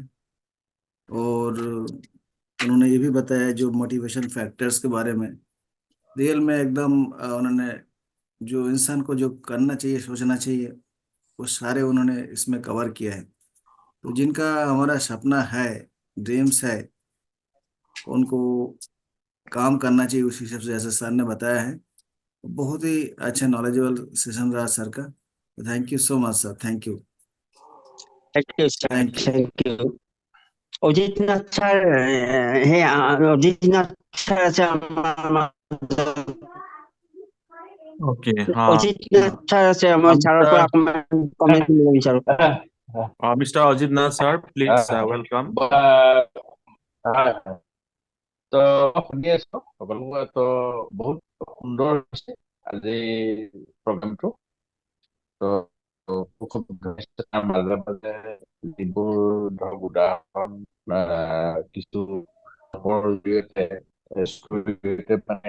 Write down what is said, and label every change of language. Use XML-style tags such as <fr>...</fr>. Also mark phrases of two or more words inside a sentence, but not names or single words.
<hi>और उन्होंने ये भी बताया जो</hi> <en>motivation factors</en> <hi>के बारे में, रियल में एकदम उन्होंने जो इंसान को जो करना चाहिए, सोचना चाहिए, वो सारे उन्होंने इसमें कवर किया है। तो जिनका हमारा सपना है, ड्रीम्स है, उनको काम करना चाहिए उस हिसाब से, जैसे सर ने बताया है। बहुत ही अच्छा</hi> <en>knowledgeable session</en> <hi>रहा सर का।</hi> <en>thank you so much sir, thank you. thank you.</en> <as>অজিত নাথ ছাৰ, সেই অজিত নাথ ছাৰ আছে আমাৰ। ओके, অজিত নাথ ছাৰ আছে, মই ছাৰৰ পৰা অকণমান কমেণ্ট দিব বিচাৰো।</as> <en>Mr. Ajit Nath sir, please welcome.</en> <as>তো শুনি আছো সকলোকে। তো বহুত সুন্দৰ হৈছে আজি প্ৰগ্ৰামটো। তো তাৰ মাজে মাজে যিবোৰ ধৰক উদাহৰণ কিছু জৰিয়তে জৰিয়তে মানে</as>